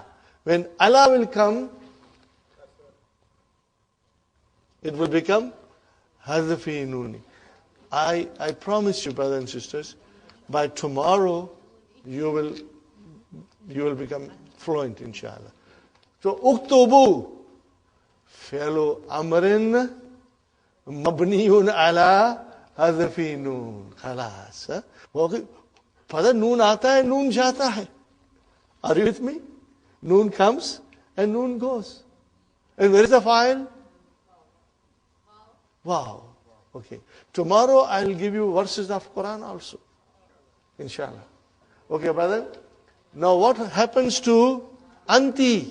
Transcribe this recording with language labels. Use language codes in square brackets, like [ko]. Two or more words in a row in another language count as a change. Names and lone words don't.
[en] When ala will come, it will become [ar] حذف النون. [en] I promise you, brothers and sisters, by tomorrow you will become fluent, inshallah. [ar] So اكتبوا فعل أمر مبني على حذف النون. خلاص. [hi] Father, नून आता है, नून जाता है. [en] Are you with me? Noon comes and noon goes. And where is the file? Wow. Okay. Tomorrow I will give you verses of Quran also. Inshallah. Okay, brother. Now what happens to anti?